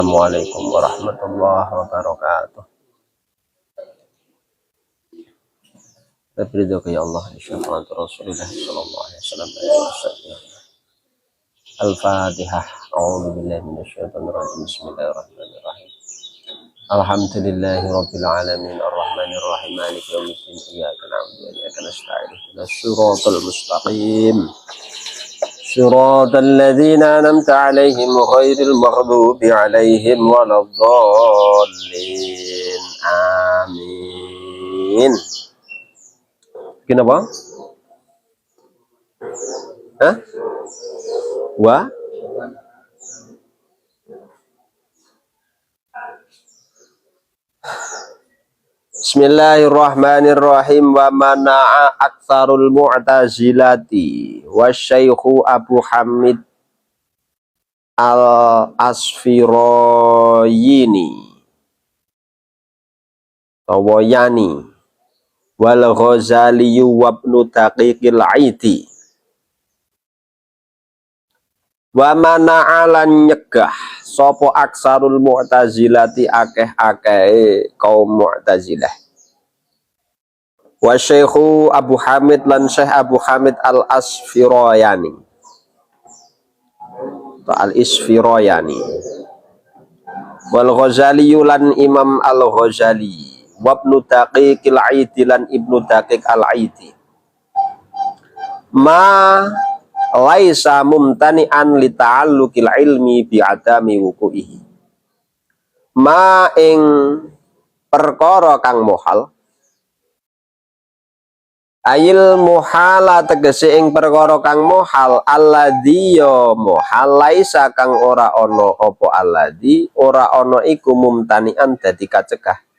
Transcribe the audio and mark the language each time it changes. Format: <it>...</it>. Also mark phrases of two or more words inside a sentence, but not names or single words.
<ar>السلام عليكم ورحمة الله وبركاته. Berdoa يا الله إن شاء الله رسول الله صلى الله عليه وسلم. Al-Fatihah. أعوذ بالله من الشيطان الرجيم. بسم الله الرحمن الرحيم. الحمد لله رب العالمين الرحمن الرحيم مالك يوم الدين إياك نعبد وإياك نستعين اهدنا الصراط المستقيم. صراط الذين أنعمت عليهم غير المغضوب عليهم ولا الضالين آمين.</ar> <id>Kenapa? Hah?</id> <ar>Bismillahirrahmanirrahim. ومنع أكثر المعتزلة والشيخ أبو حامد الإسفراييني طوياني والغزالي وابن دقيق العيد. ومنع</ar> <jv>lan nyegah sapa</jv> <ar>أكثر المعتزلة</ar> <jv>akeh-akeh kaum mu'tazilah.</jv> <ar>وشيخ أبو حامد</ar> <jv>lan Syekh Abu Hamid al-Asfirayani atau al-Isfirayani</jv> <ar>والغزالي</ar> <jv>lan Imam al-Ghazali</jv> <ar>وابن دقيق العيد</ar> <jv>lan Ibnu Daqiq al-Aidi.</jv> <ar>ما ليس ممتنعا لتعلق العلم بعدم وقوعه.</ar> <jv>Ma ing perkara kang mohal,</jv> <ar>أي المحال</ar> <jv>tegese ing perkara kang mohal, alladzi ya mohal laisa kang ora ana apa alladzi ora ana iku mumtani'an dadi kacegah.</jv>